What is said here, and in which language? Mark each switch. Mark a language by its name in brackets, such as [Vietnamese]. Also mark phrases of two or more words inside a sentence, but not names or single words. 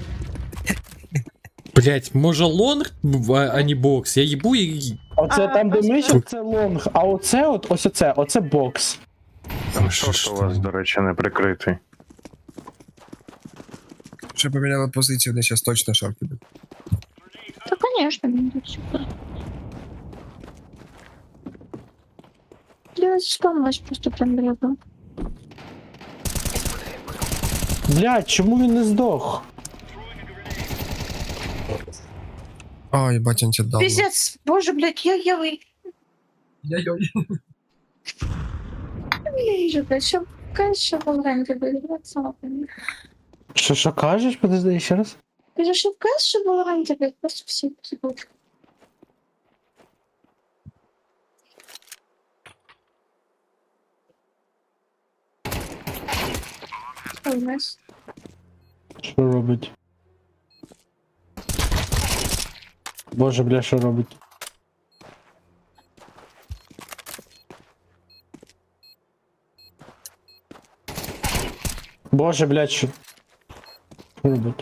[Ukrainian] Блять, може лонг, а не бокс? Я їбу і... Оце А, там, де ось мишок, це лонг, а оце от, ось оце бокс. Шорт у вас, до речі, не прикритий. Ще поміняли позицію, де зараз точно шорт іде. [Russian] Да, конечно, не идет сюда. Я спамилась просто прям рядом. [Ukrainian] Блядь, чому він не здох? Ой, батя тебе дав. [Russian] Пиздец, боже, блядь, я вижу, блядь, что, конечно, в Валоранте выиграться. [Ukrainian] Що кажеш? Подожди, ще раз. [Russian] Ты же в КС, что в Валоранте, блядь, просто все типа. Что у нас? [Ukrainian] Що робить? Боже, бля, що робить? Боже, блядь, що робить?